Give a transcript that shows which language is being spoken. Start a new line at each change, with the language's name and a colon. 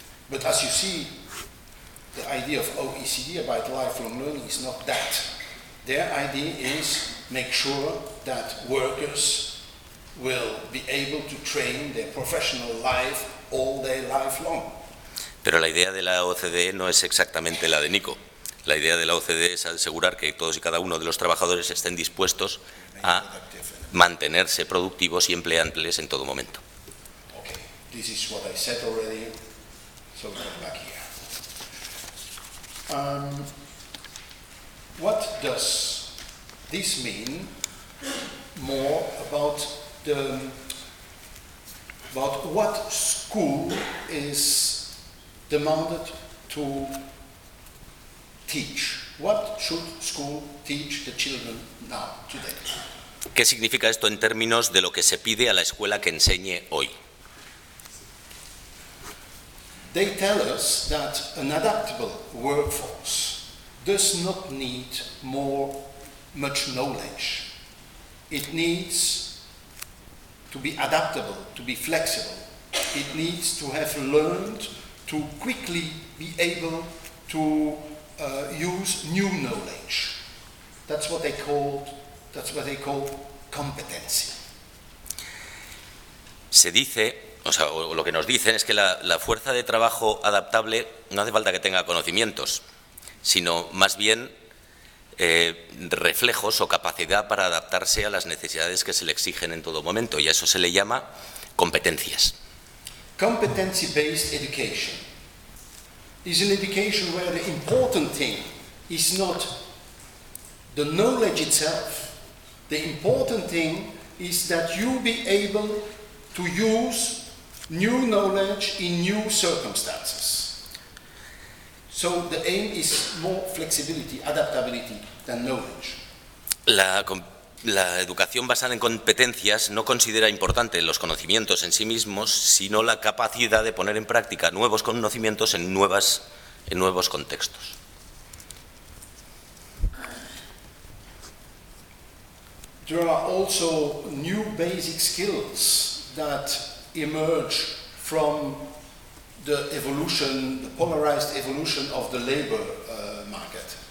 English: But as you see, the idea of OECD about lifelong learning is not that. Their idea is make sure that workers will be able to train their professional life all their life long.
Spanish: Pero la idea de la OCDE no es exactamente la de Nico. La idea de la OCDE es asegurar que todos y cada uno de los trabajadores estén dispuestos a mantenerse productivos y empleables en todo momento.
English: Okay, this is what I said already, so come back here. What does this mean more about the about what school is demanded to teach? What should school teach the children now, today?
Spanish: ¿Qué significa esto en términos de lo que se pide a la escuela que enseñe hoy?
English: They tell us that an adaptable workforce does not need much knowledge. It needs to be adaptable, to be flexible. It needs to have learned to quickly be able to use new knowledge. That's what they called. That's what they call competency.
Spanish: Se dice, o sea, lo que nos dicen es que la fuerza de trabajo adaptable no hace falta que tenga conocimientos, sino más bien reflejos o capacidad para adaptarse a las necesidades que se le exigen en todo momento, y a eso se le llama competencias.
English: Competency-based education is an education where the important thing is not the knowledge itself. The important thing is that you be able to use new knowledge in new circumstances. So the aim is more flexibility, adaptability than knowledge.
Spanish: La educación basada en competencias no considera importante los conocimientos en sí mismos, sino la capacidad de poner en práctica nuevos conocimientos en nuevos contextos.
English: There are also new basic skills that emerge from the evolution, the polarized evolution of the labor market.